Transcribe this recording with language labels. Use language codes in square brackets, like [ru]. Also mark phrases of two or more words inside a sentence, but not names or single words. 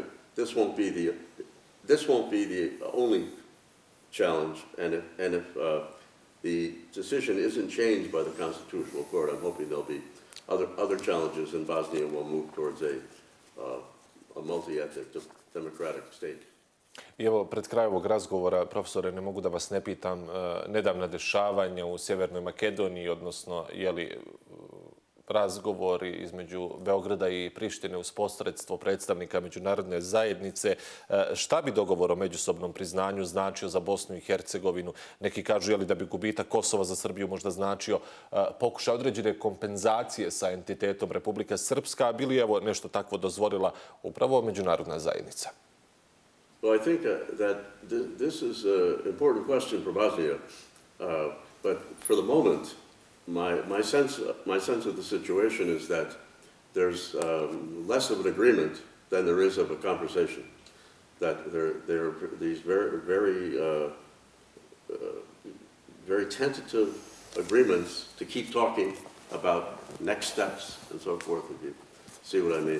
[en] This won't be the only challenge, and if the decision isn't changed by the Constitutional Court, I'm hoping there'll be other challenges, and Bosnia will move towards a multi-ethnic democratic state. [bs] I evo, pred kraj ovog razgovora, profesore, ne mogu da vas ne pitam, nedavna dešavanja u Sjevernoj Makedoniji, odnosno, razgovori između Beograda i Prištine uz posredstvo predstavnika međunarodne zajednice. Šta bi dogovor o međusobnom priznanju značio za Bosnu i Hercegovinu? Neki kažu da bi gubitak Kosova za Srbiju možda značio pokušaj određene kompenzacije sa entitetom Republika Srpska, a bi li nešto takvo dozvolila upravo međunarodna zajednica? [en] Well, I think that this is an important question for Bosnia, but for the moment, my sense of the situation is that there's less of an agreement than there is of a conversation. That there are these very tentative agreements to keep talking about next steps and so forth, if you see what I mean.